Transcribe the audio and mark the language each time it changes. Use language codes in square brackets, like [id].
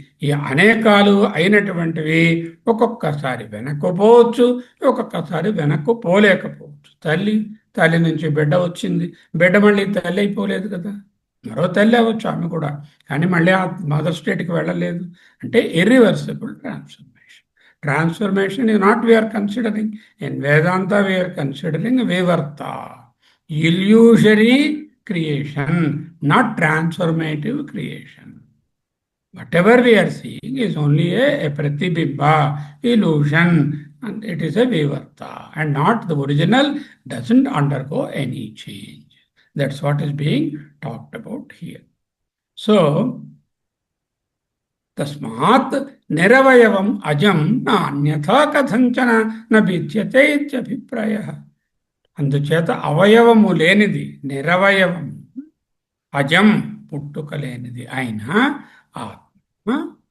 [te] ఈ అనేకాలు అయినటువంటివి ఒక్కొక్కసారి వెనక్కు పోవచ్చు, ఒక్కొక్కసారి వెనక్కు పోలేకపోవచ్చు. తల్లి నుంచి బిడ్డ వచ్చింది, బిడ్డ మళ్ళీ తల్లి అయిపోలేదు కదా, మరో తల్లి అవ్వచ్చు ఆమె కూడా, కానీ మళ్ళీ ఆ మదర్ స్టేట్కి వెళ్ళలేదు. [en] అంటే irreversible transformation is not we are considering. In Vedanta, we are considering vivarta, illusory creation, not transformative creation. Whatever we are seeing is only a pratibimba, illusion, and it is a vivarta, and not the original doesn't undergo any change. That's what is being talked about here. [sa] So, తస్మాత్ నిరవయవం అజం నాన్యథా కథంచన నభిద్యతే ఇత్యభిప్రాయ. [te] అందుచేత అవయవము లేనిది, నిరవయవం, అజం పుట్టుక లేనిది అయిన ఆత్మ.